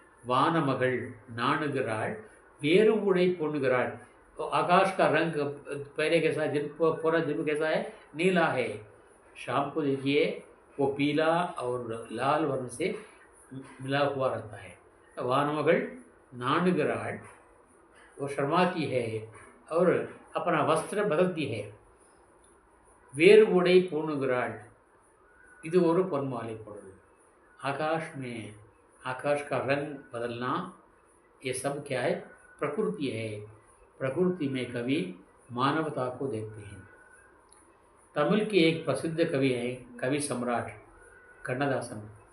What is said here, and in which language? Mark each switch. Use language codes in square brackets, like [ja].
[ta] वानमगल नाणुगराल वेरु उड़ै पूणुगराल, [hi] तो आकाश का रंग पहले कैसा, दिन पूरा दिन कैसा है, नीला है। शाम को देखिए वो पीला और लाल वर्ण से मिला हुआ रहता है। [ta] वानमगल नाणुगराल, [hi] वो शर्माती है और अपना वस्त्र बदलती है। [ta] वेरु उड़ै पूणुगराल, இது ஒரு பொன்மாலை பொழுது। [hi] आकाश में आकाश का रंग बदलना, ये सब क्या है, प्रकृति है। प्रकृति में कवि मानवता को देखते हैं। तमिल के एक प्रसिद्ध कवि हैं, कवि सम्राट कन्नदासन।